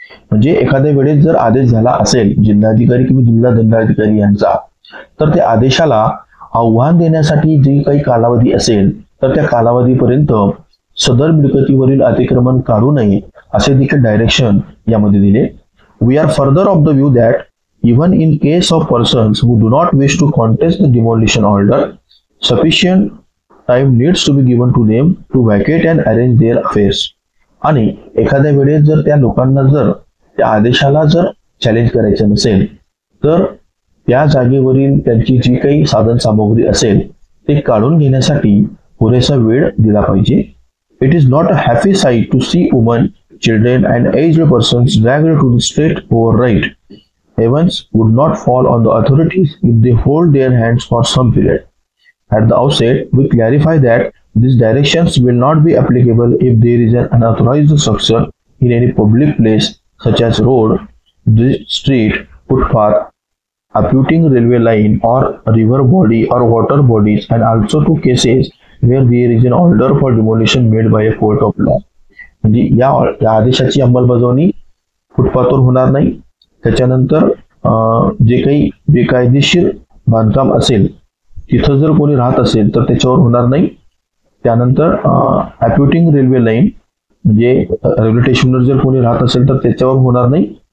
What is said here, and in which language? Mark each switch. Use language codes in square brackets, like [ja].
[mr] म्हणजे एखाद्या वेळेस जर आदेश झाला असेल जिल्हाधिकारी किंवा जिल्हा दंडाधिकारी यांचा तर त्या आदेशाला आव्हान देण्यासाठी जे काही कालावधी असेल तर त्या कालावधीपर्यंत सदर मिळकतीवरील अतिक्रमण काढू नये असे देखील डायरेक्शन यामध्ये दिले. [en] We are further of the view that even in case of persons who do not wish to contest the demolition order, sufficient time needs to be given to them to vacate and arrange their affairs. [mr] आणि एखाद्या वेळेस जर त्या लोकांना जर त्या आदेशाला जर चॅलेंज करायचं नसेल तर त्या जागेवरील त्यांची जी काही साधन सामग्री असेल ते काढून घेण्यासाठी पुरेसा वेळ दिला पाहिजे. [en] It is not a happy sight to see women, children and aged persons dragged to the state overnight. Events would not fall on the authorities if they hold their hands for some period. At the outset, we clarify that these directions will not be applicable if there is an unauthorized structure in any public place such as road, street, footpath, abutting railway line or river body or water bodies, and also to cases where there is an order for demolition made by a court of law. [mr] म्हणजे या आदेशाची अंमलबजावणी फुटपाथवर होणार नाही. त्याच्यानंतर जे काही बेकायदेशीर बांधकाम असेल तिथं जर कोणी राहत असेल तर त्याच्यावर होणार नाही. त्यानंतर अप्युटिंग रेल्वे लाईन म्हणजे रेल्वे स्टेशनवर जर कोणी राहत असेल तर त्याच्यावर होणार नाही.